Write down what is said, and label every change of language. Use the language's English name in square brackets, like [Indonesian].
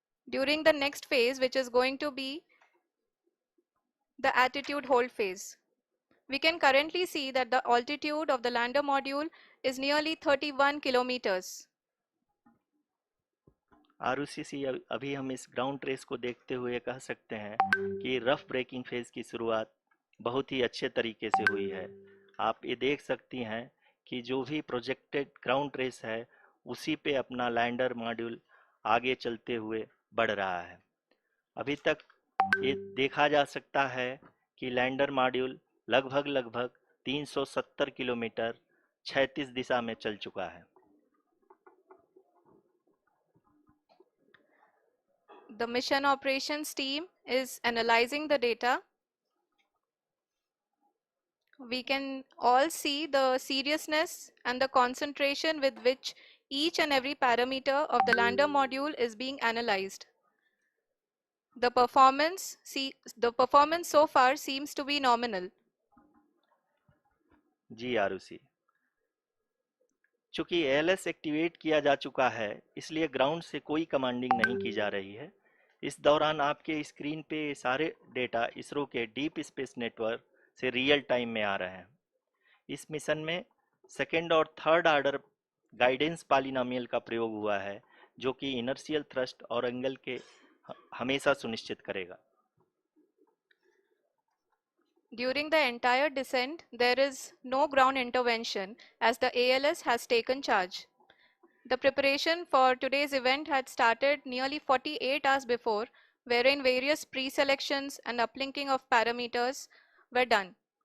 [English] During the next phase, which is going to be the attitude hold phase. We can currently see that the altitude of the lander module is nearly 31 kilometers. [Hindi] Arushi अभी हम इस ground trace को देखते हुए कह सकते हैं कि रफ ब्रेकिंग फेज की शुरुआत बहुत ही अच्छे तरीके से हुई है। आप ये देख सकती हैं कि जो भी प्रोजेक्टेड ग्राउंड ट्रेस है उसी पे अपना लैंडर मॉड्यूल आगे चलते हुए बढ़ रहा है। अभी तक ये देखा जा सकता है कि लैंडर मॉड्यूल लगभग 370 किलोमीटर क्षैतिज दिशा में चल चुका है। [English] The mission operations team is analyzing the data. We can all see the seriousness and the concentration with which each and every parameter of the lander module is being analyzed. The performance so far seems to be nominal. [Hindi] जी आरुषि, चूंकि ALS activate किया जा चुका है इसलिए ground से कोई commanding नहीं की जा रही है। इस दौरान आपके स्क्रीन पे सारे डेटा इसरो के डीप स्पेस नेटवर्क से रियल टाइम में आ रहे हैं। इस मिशन में सेकेंड और थर्ड ऑर्डर गाइडेंस पॉलिनोमियल का प्रयोग हुआ है जो कि इनर्शियल थ्रस्ट और एंगल के हमेशा सुनिश्चित करेगा। [English] During the entire descent, there is no ground intervention as the ALS has taken charge. The preparation for today's event had started nearly 48 hours before, wherein various pre-selections and uplinking of parameters were done.